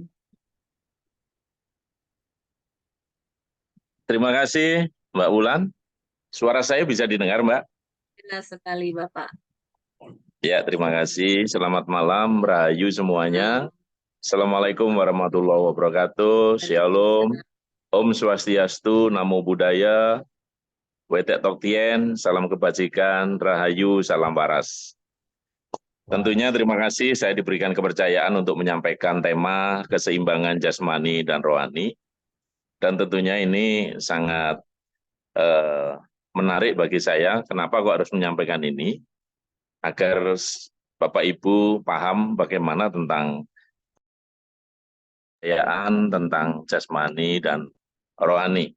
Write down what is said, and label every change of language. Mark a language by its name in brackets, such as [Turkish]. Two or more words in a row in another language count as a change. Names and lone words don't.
[Indonesian] Terima kasih Mbak Wulan. Suara saya bisa didengar Mbak? Jelas sekali Bapak. Ya, terima kasih. Selamat malam, Rahayu semuanya. [Arabic] السلام عليكم ورحمة الله وبركاته. [Indonesian] Shalom. Waalaikumsalam. [Sanskrit] Om Swastiastu, [Pali] Namo Buddhaya, [Indonesian] Wetek Tok Tien, salam kebajikan, Rahayu, salam waras. Tentunya terima kasih saya diberikan kepercayaan untuk menyampaikan tema keseimbangan jasmani dan rohani. Dan tentunya ini sangat eh, menarik bagi saya. Kenapa kok harus menyampaikan ini? Agar Bapak Ibu paham bagaimana tentang kekayaan, tentang jasmani dan rohani.